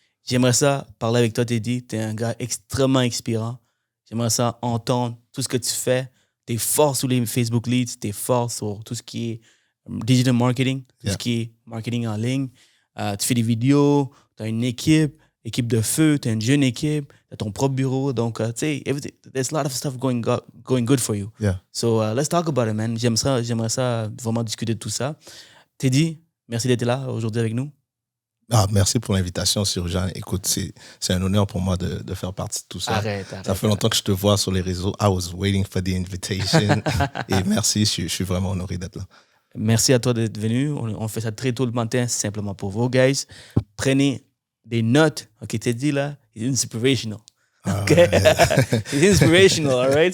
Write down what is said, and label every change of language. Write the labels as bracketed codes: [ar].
[fr] J'aimerais ça parler avec toi, Teddy. Tu es un gars extrêmement inspirant. J'aimerais ça entendre tout ce que tu fais. Tu es fort sur les Facebook Leads, tu es fort sur tout ce qui est digital marketing, tout ce qui est marketing en ligne. Tu fais des vidéos, tu as une équipe de feu, tu as une jeune équipe, tu as ton propre bureau. Donc, tu sais, [en] there's a lot of stuff going good for you. Yeah. So, let's talk about it, man. [fr] J'aimerais ça vraiment discuter de tout ça. Teddy, merci d'être là aujourd'hui avec nous. Merci pour l'invitation, Seroujane. Écoute, c'est un honneur pour moi de faire partie de tout ça. Arrête. Ça fait longtemps que je te vois sur les réseaux. [en] I was waiting for the invitation. [fr] Et merci, je suis vraiment honoré d'être là. Merci à toi d'être venu. On fait ça très tôt le matin, simplement pour vous, guys. Prenez des notes. [en] OK, Teddy, là, it's inspirational. OK? It's inspirational, all right?